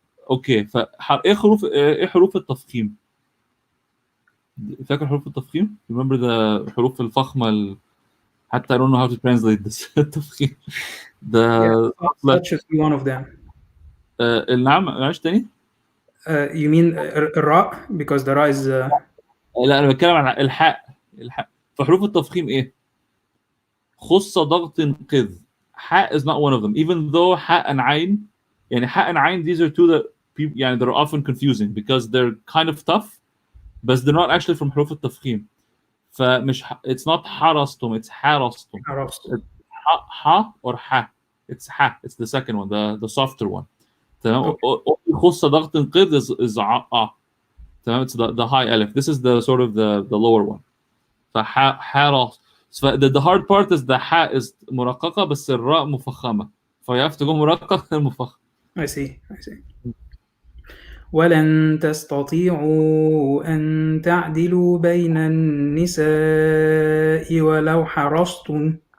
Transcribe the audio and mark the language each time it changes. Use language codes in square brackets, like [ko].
[ar] اوكي، ايه حروف التفخيم؟ فاكر حروف التفخيم؟ [en] remember the [ar] حروف الفخمه [en] حتى I don't know how to translate this. [ar] التفخيم. [en] Such as one of them. [ar] نعم معلش تاني. [en] You mean الراء because the ra is [ar] لا انا بتكلم عن الحاء. فحروف التفخيم ايه؟ خص ضغط قذ. [en] حاء is not one of them even though [ar] حاء عين يعني حاء عين [en] these are two that people يعني they're often confusing because they're kind of tough but they're not actually from حروف التفخيم. فمش it's not حرستم it's حرستم. ح or ح it's ح it's the second one the softer one. [ar] تمام. خص ضغط قذ is تمام. [en] it's the high alif. This is the sort of the lower one. [ar] فحرس. [en] So the hard part is the ح is مرققة بس الراء مفخمة. So you have to go مرقق المفخم. I see. [ar] ولن تستطيعوا أن تعدلوا بين النساء ولو حرصتم.